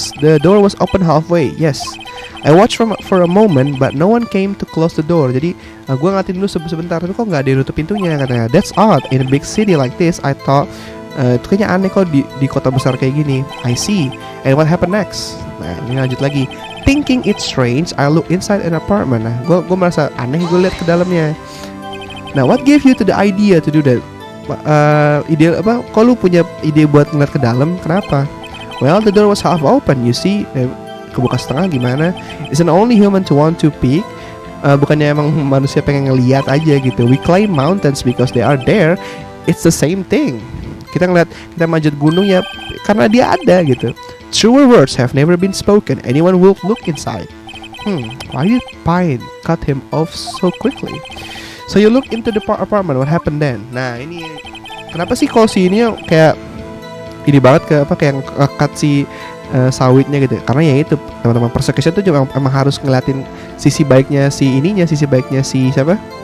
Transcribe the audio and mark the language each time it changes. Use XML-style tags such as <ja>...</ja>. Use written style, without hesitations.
<en>The door was open halfway. Yes. I watched for a moment, but no one came to close the door.</en> <id>Jadi gue ngatin dulu sebentar, tapi kok nggak ada yang nutup pintunya katanya.</id> <en>That's odd. In a big city like this, I thought</en> <id>itu kayaknya aneh kok di kota besar kayak gini.</id> <en>I see. And what happened next?</en> <id>Nah ini lanjut lagi.</id> <en>Thinking it's strange, I look inside an apartment.</en> <id>Nah gue merasa aneh, gue lihat ke dalamnya.</id> <en>Nah what gave you to the idea to do that?</en> <id>Ide apa? Kok lu punya ide buat ngeliat ke dalam? Kenapa?</id> <en>Well, the door was half open. You see.</en> <id>Kebuka setengah gimana?</id> <en>Isn't only human to want to peek.</en> <id>bukannya emang manusia pengen ngeliat aja gitu.</id> <en>We climb mountains because they are there. It's the same thing.</en> <id>Kita ngeliat, kita manjat gunung ya karena dia ada gitu.</id> <en>Truer words have never been spoken. Anyone will look inside. Why did Pine cut him off so quickly? So you look into the apartment. What happened then?</en> <id>Nah ini kenapa sih kalau si ini kayak ini banget ke apa kayak cut si sawitnya gitu? Karena ya itu teman-teman, persecution tuh juga emang harus ngeliatin sisi baiknya si ininya, sisi baiknya si siapa?</id>